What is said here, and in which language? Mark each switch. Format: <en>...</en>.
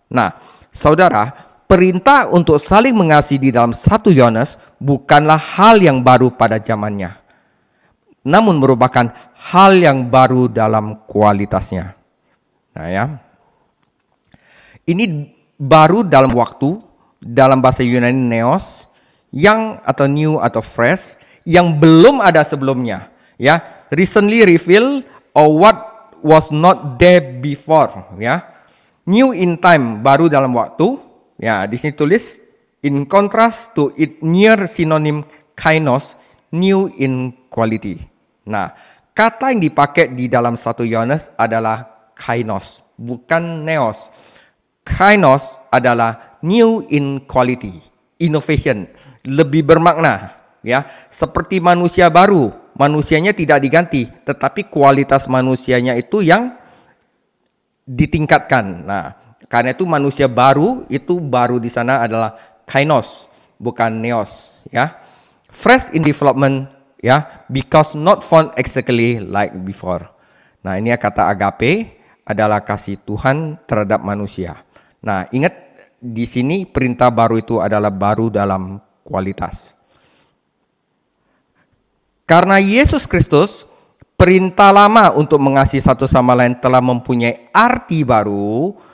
<id>Nah, saudara, perintah untuk saling mengasihi di dalam 1 Yohanes bukanlah hal yang baru pada zamannya, namun merupakan hal yang baru dalam kualitasnya. Nah ya, ini baru dalam waktu, dalam bahasa Yunani neos, yang atau new atau fresh, yang belum ada sebelumnya.</id> <en>Ya, recently revealed or what was not there before. Ya, new in time,</en> <id>baru dalam waktu.</id> <en>Ya,</en> <id>di sini tulis</id> <en>in contrast to it near synonym kainos, new in quality.</en> <id>Nah, kata yang dipakai di dalam 1 Yohanes adalah kainos, bukan neos. Kainos adalah</id> <en>new in quality, innovation,</en> <id>lebih bermakna, ya. Seperti manusia baru, manusianya tidak diganti, tetapi kualitas manusianya itu yang ditingkatkan. Nah, karena itu manusia baru, itu baru di sana adalah kainos, bukan neos, ya.</id> <en>Fresh in development, ya, because not found exactly like before.</en> <id>Nah, ini kata agape adalah kasih Tuhan terhadap manusia. Nah, ingat di sini perintah baru itu adalah baru dalam kualitas. Karena Yesus Kristus, perintah lama untuk mengasihi satu sama lain telah mempunyai arti baru.</id>